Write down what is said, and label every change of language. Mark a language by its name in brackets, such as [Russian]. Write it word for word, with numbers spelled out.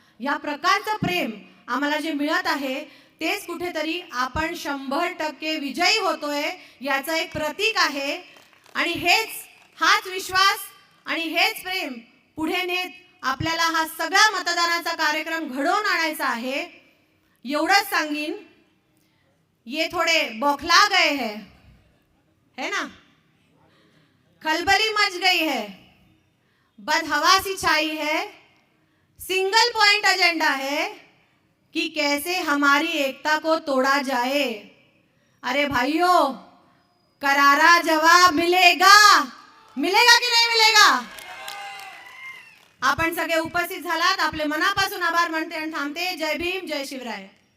[Marathi] या प्रकारचं प्रेम आम्हाला जे मिळत आहे तेच कुठेतरी आपण शंभर टक्के विजयी होतोय याचं एक प्रतीक आहे. आणि हेच, हाच विश्वास आणि हेच प्रेम पुढे नेत आपल्याला हा सगळा मतदानाचा कार्यक्रम घडवून आणायचा आहे. एवढंच सांगीन, [Hindi] ये थोडे बौखला गए है, है ना, खलबली मच गई है, बदहवासी छाई है, सिंगल पॉइंट एजेंडा है कि कैसे हमारी एकता को तोड़ा जाए. अरे भाइयों, करारा जवाब मिलेगा. मिलेगा [Marathi] की नाही [Hindi] मिलेगा? [Marathi] आपण सगळे उपस्थित झालात, आपले मनापासून आभार मानते आणि थांबते. जय भीम, जय शिवराय.